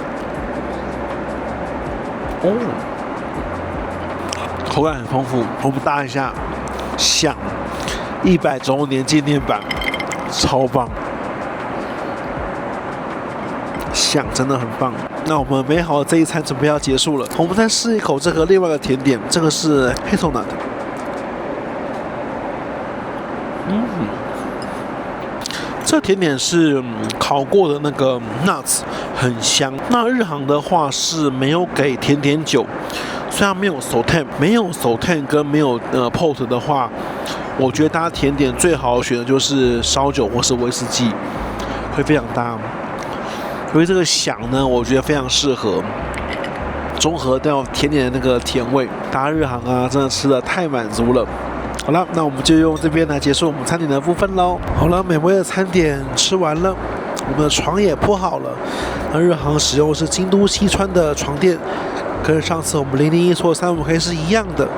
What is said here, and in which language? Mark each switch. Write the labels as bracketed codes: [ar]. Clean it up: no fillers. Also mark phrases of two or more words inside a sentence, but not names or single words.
[zh] 口感很豐富。我們搭一下，像100周年紀念版，超棒。像真的很棒。那我們美好的這一餐準備要結束了，我們再試一口這個另外一個甜點，這個是 hazelnut。這甜點是烤過的那個 nuts， 很香。那日航的話是沒有給甜點酒，雖然沒有 Sauternes， 沒有 Sauternes跟沒有port 的話，我覺得大家甜點最好選的就是燒酒或是威士忌，會非常搭。所以這個響呢，我覺得非常適合綜合掉甜點的那個甜味。大家日航啊，真的吃得太滿足了。好了，那我們就用這邊來結束我們餐點的部分嘍。好了，美味的餐點吃完了，我們的床也鋪好了。那日航使用的是京都西川的床墊，跟上次我們001說的35K 是一樣的。